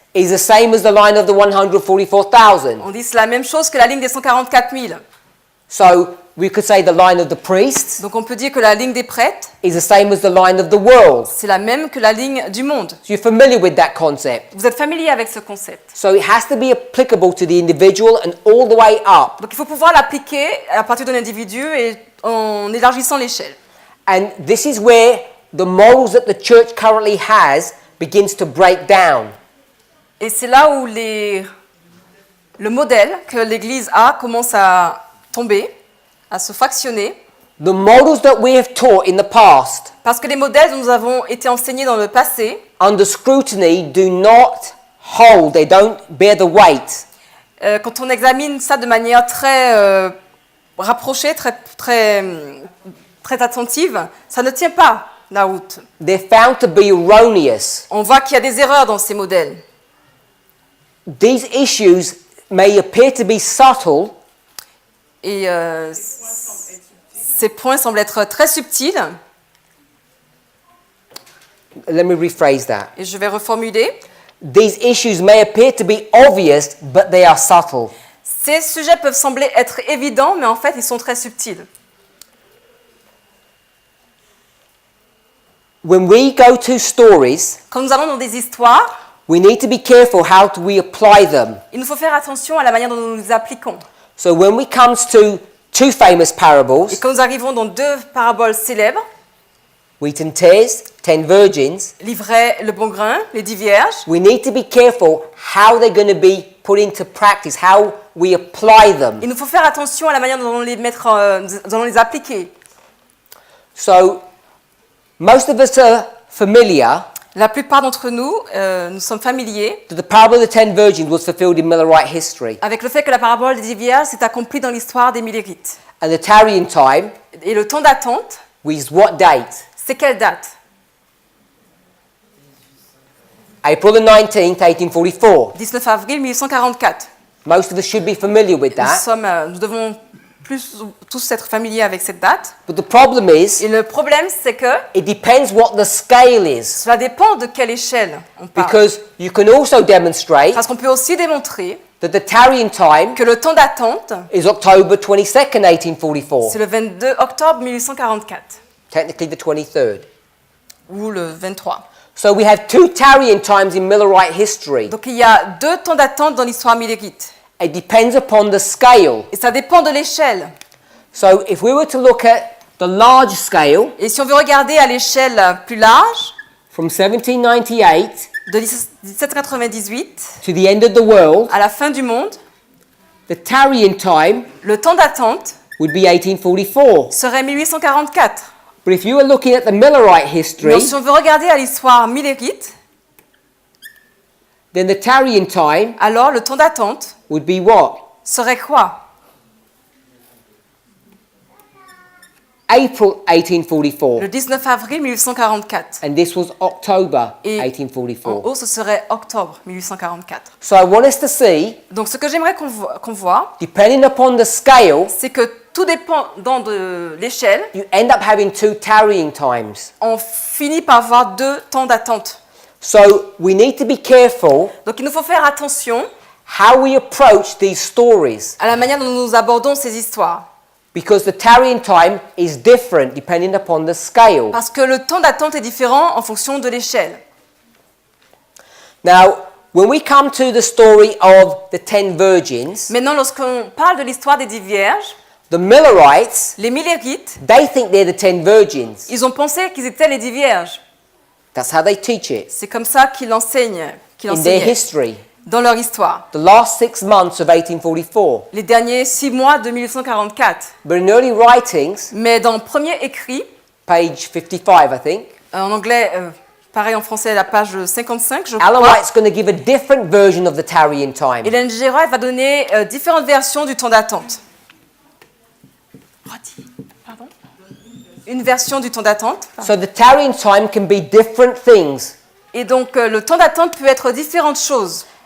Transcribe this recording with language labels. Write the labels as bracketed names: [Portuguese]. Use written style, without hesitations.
[English] is the same as the line of the 144,000. [French] on dit c'est la même chose que la ligne des 144 000. [English] So we could say the line of the priests [French] Donc on peut dire que la ligne des prêtres, [English] is the same as the line of the world. [French] c'est la même que la ligne du monde. [English] So you're familiar with that concept. [French] Vous êtes familier avec ce concept. [English] So it has to be applicable to the individual and all the way up. [French] Donc il faut pouvoir l'appliquer à partir d'un individu et en élargissant l'échelle. [English] And this is where the morals that the church currently has begins to break down. [French] Et c'est là où le modèle que l'Église a commence à tomber, à se fractionner. [English] The models that we have taught in the past, [French] Parce que les modèles dont nous avons été enseignés dans le passé, [English] under scrutiny, do not hold, they don't bear the weight. [French] quand on examine ça de manière très rapprochée, très attentive, ça ne tient pas la route. [English] They're found to be erroneous. [French] On voit qu'il y a des erreurs dans ces modèles. [English] These issues may appear to be subtle, [French] Et ces points semblent être très subtils. [English] let me rephrase that. [French] Et je vais reformuler. [English] These issues may appear to be obvious, but they are subtle. [French] Ces sujets peuvent sembler être évidents, mais en fait, ils sont très subtils. [English] When we go to stories, [French] Quand nous allons dans des histoires, [English] we need to be careful how we apply them. [French] il nous faut faire attention à la manière dont nous les appliquons. [English] So when we come to two famous [French] Et [English] parables, [French] quand nous arrivons dans deux paraboles célèbres, [English] wheat and tares, 10 virgins, [French] l'ivraie, le bon grain, les 10 vierges, [English] we need to be careful how they're going to be put into practice, how we apply them. [French] il nous faut faire attention à la manière dont nous allons les appliquer. [English] So most of us are familiar [French] La plupart d'entre nous, nous sommes familiers [English] that the parable of the 10 virgins was fulfilled in Millerite history. [French] avec le fait que la parabole des 10 vierges s'est accomplie dans l'histoire des Millérites. [English] And the tarrying time [French] Et le temps d'attente, [English] was what date? [French] c'est quelle date? [English] April the 19th, 1844. [French] 19 avril 1844. [English] Most of us should be familiar with that. [French] Nous devons tous être familiers avec cette date. [English] But the problem is, [French] Et le problème, c'est que [English] it depends what the scale is. [French] cela dépend de quelle échelle on parle. [English] Because you can also demonstrate [French] Parce qu'on peut aussi démontrer [English] that the tarrying time [French] que le temps d'attente, [English] is October 22nd, 1844. [French] c'est le 22 octobre 1844 [English] Technically the 23rd. [French] ou le 23. [English] So we have two tarrying times in Millerite history. [French] Donc il y a deux temps d'attente dans l'histoire millérite. [English] It depends upon the scale. [French] Et ça dépend de l'échelle. [English] So if we were to look at the large scale [French] Et si on veut regarder à l'échelle plus large, [English] from 1798 [French] de 1798 [English] to the end of the world, [French] à la fin du monde, [English] the tarrying time [French] le temps d'attente [English] would be 1844. [French] serait 1844. [English] But if you were looking at the Millerite [French] Mais [English] history, [French] si on veut regarder à l'histoire millérite, [English] then the tarrying time [French] alors le temps d'attente [English] would be what? [French] serait quoi? [English] April 1844. [French] Le 19 avril 1844. [English] And this was October [French] Et en [English] 1844. [French] haut, ce serait octobre 1844. [English] So I want us to see, [French] Donc ce que j'aimerais qu'on voit, [English] depending upon the scale, [French] c'est que tout dépendant de l'échelle, [English] you end up having 2 tarrying times. [French] on finit par avoir 2 temps d'attente. [English] So we need to be careful [French] Donc il nous faut faire attention [English] how we approach these stories, [French] à la manière dont nous abordons ces histoires. [English] because the tarrying time is different depending upon the scale. [French] Parce que le temps d'attente est différent en fonction de l'échelle. [English] Now, when we come to the story of the 10 virgins, [French] Maintenant, lorsqu'on parle de l'histoire des 10 vierges, [English] the Millerites, [French] les Millérites, [English] they think they're the 10 virgins. [French] ils ont pensé qu'ils étaient les 10 vierges. [English] That's how they teach it [French] C'est comme ça qu'ils l'enseignent, qu'ils [English] in their [French] l'enseignaient [English] history. [French] dans leur histoire. [English] The last 6 months of 1844. [French] Les derniers 6 mois de 1844. [English] But in early writings, [French] Mais dans le premier écrit, [English] page 55, I think, [French] en anglais, pareil en français, à la page 55, je [English] Ellen [French] crois, [English] White's going to give a different version of the tarrying time. [French] Hélène G. White va donner différentes versions du temps d'attente. Pardon ? Une version du temps d'attente. [English] So the tarrying time can be different things, [French] Et donc, le temps d'attente peut être différentes choses